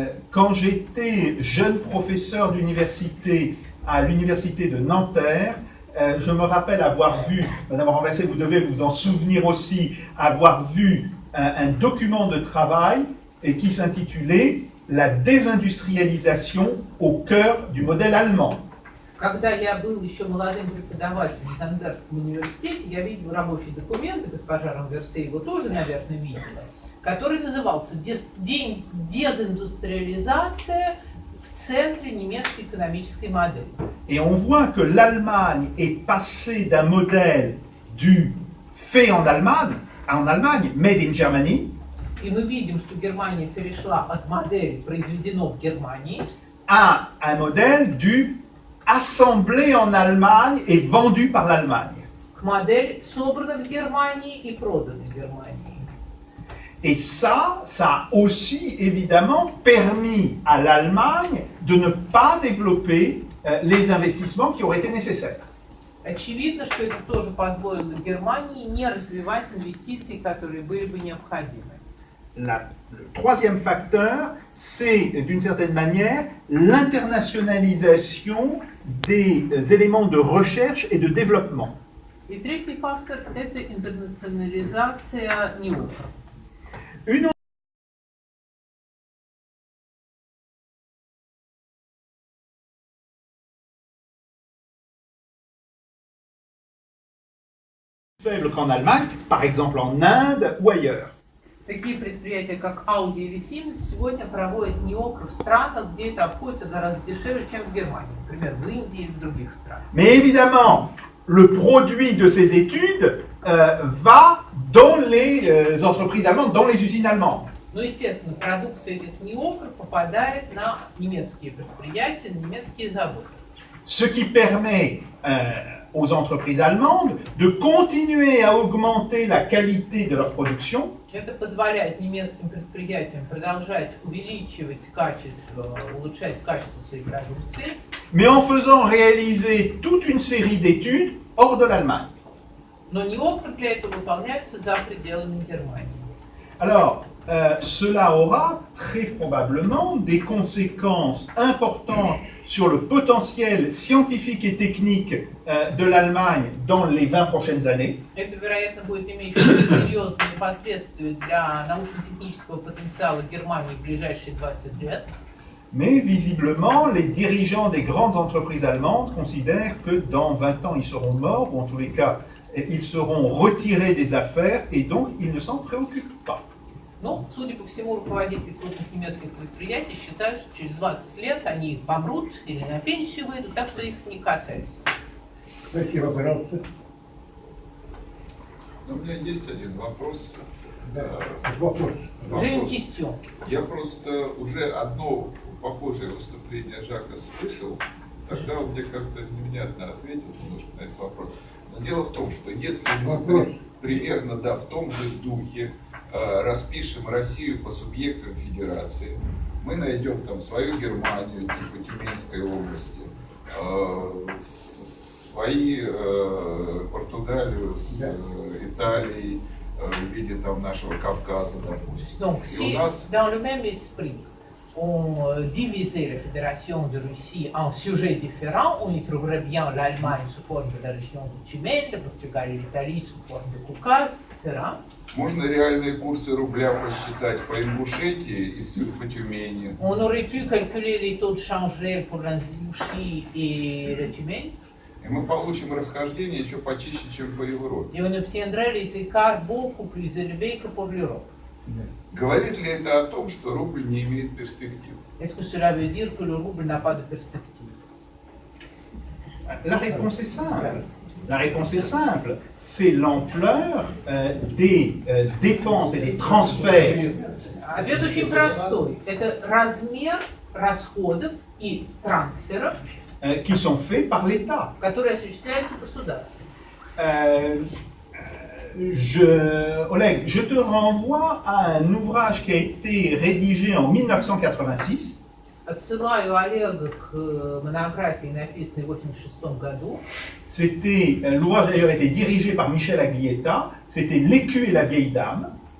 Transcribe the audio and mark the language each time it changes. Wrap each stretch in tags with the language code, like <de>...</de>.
<fr>Quand j'étais jeune professeur d'université à l'université de Nanterre, je me rappelle avoir vu, Madame Renversé, vous devez vous en souvenir aussi, avoir vu un document de travail et qui s'intitulait « La désindustrialisation au cœur du modèle allemand ».</fr> <ru>Когда я был еще молодым преподавателем в Нандерском университете, я видел рабочий документ, и госпожа Ранверсе его тоже, наверное, видела, который назывался «Дезиндустриализация в центре немецкой экономической модели».</ru> <fr>Et on voit que l'Allemagne est passée d'un modèle du fait en Allemagne,</fr> <en>made in Germany,</en> <ru>И мы видим, что Германия перешла от модели «произведено в Германии»</ru> <fr>à un modèle du assemblé en Allemagne et vendu par l'Allemagne.</fr> <ru>к модели «собрано в Германии и продано в Германии».</ru> <fr>Et ça a aussi évidemment permis à l'Allemagne de ne pas développer les investissements qui auraient été nécessaires.</fr> <ru>Очевидно, что это тоже позволило Германии не развивать инвестиции, которые были бы необходимы.</ru> <fr>Le troisième facteur, c'est d'une certaine manière l'internationalisation des éléments de recherche et de développement.</fr> <ru>И третий фактор – это интернационализация НИО.</ru> <fr>Une faible qu'en Allemagne, par exemple en Inde ou ailleurs.</fr> <ru>Такие предприятия, как Audi или Siemens, сегодня проводят НИОКР в странах, где это обходится гораздо дешевле, чем в Германии, например, в Индии или в других странах.</ru> <fr>Mais évidemment, le produit de ces études va dans les entreprises allemandes, dans les usines allemandes.</fr> <ru>Но, естественно, продукция этих НИОКР попадает на немецкие предприятия, на немецкие заводы.</ru> <fr>Ce qui permet aux entreprises allemandes de continuer à augmenter la qualité de leur production.</fr> <ru>Это позволяет немецким предприятиям продолжать увеличивать качество, улучшать качество своей продукции,</ru> <fr>Mais en faisant réaliser toute une série d'études hors de l'Allemagne.</fr> <ru>но НИОКР для этого выполняются за пределами Германии.</ru> <fr>Alors, cela aura très probablement des conséquences importantes sur le potentiel scientifique et technique de l'Allemagne dans les 20 prochaines années.</fr> <ru>Это, вероятно, будет иметь серьезные последствия для научно-технического потенциала Германии в ближайшие 20 лет.</ru> <fr>Mais visiblement, les dirigeants des grandes entreprises allemandes considèrent que dans 20 ans, ils seront morts, ou en tous les cas, ils seront retirés des affaires, et donc ils ne s'en préoccupent pas.</fr> <ru>Ну, судя по всему, руководители крупных немецких предприятий считают, что через 20 лет они помрут или на пенсию выйдут, так что их не касается. Спасибо, пожалуйста. У меня есть один вопрос. Да, вопрос. Джейм Кистион. Я просто уже одно похожее выступление Жака слышал, тогда он мне как-то невнятно ответил немножко на этот вопрос. Но дело в том, что если мы примерно в том же духе распишем Россию по субъектам федерации, мы найдем там свою Германию, типа Тюменской области, свои Португалию с Италией в виде там нашего Кавказа, допустим.</ru> <fr>Donc, Et si on a- dans le même esprit, on divisait la fédération de Russie en sujets différents, on y trouverait bien l'Allemagne sous forme de la région de Tumen, le Portugal et l'Italie sous forme de Caucase, etc.</fr> <ru>Можно реальные курсы рубля посчитать по Ингушетии и по Тюмени.</ru> <fr>On aurait pu calculer les taux de change réels pour l'Ingouchie et le Tumen,</fr> <ru>И мы получим расхождение еще почище, чем по Европе.</ru> <fr>et on obtiendrait les écarts beaucoup plus élevés que pour l'Europe.</fr> <ru>Говорит ли это о том, что рубль не имеет перспектив?</ru> <fr>Est-ce que cela veut dire que le rouble n'a pas de perspective? La réponse est simple. La réponse est simple. C'est l'ampleur des dépenses et des transferts</fr> <ru>Ответ очень простой. Это размер расходов и трансферов,</ru> <fr>qui sont faits par l'État.</fr> <ru>которые осуществляются государством.</ru> <fr>Oleg, je te renvoie à un ouvrage qui a été rédigé en 1986.</fr> <ru>Отсылаю Олега к монографии, написанной в 1986 году.</ru> <fr>L'ouvrage d'ailleurs était dirigé par Michel Aglietta. C'était L'écu et la vieille dame.</fr>